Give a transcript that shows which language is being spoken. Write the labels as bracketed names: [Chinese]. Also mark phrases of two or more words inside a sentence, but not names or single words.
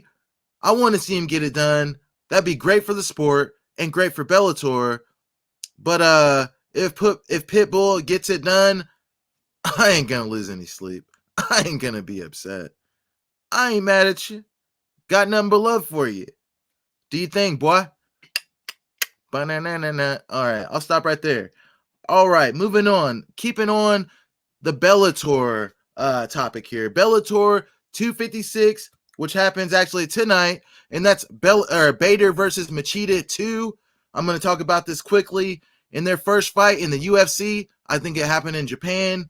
[English] I want to see him get it done. That'd be great for the sport and great for Bellator. But if Pitbull gets it done, I ain't going to lose any sleep. I ain't going to be upset. I ain't mad at you. Got nothing but love for you. Do you think, boy? Ba-na-na-na-na. All right, I'll stop right there. All right, moving on. Keeping on the Bellator topic here. Bellator 256, which happens actually tonight, and that's Bader versus Machida 2. I'm going to talk about this quickly. In their first fight in the UFC, I think it happened in Japan.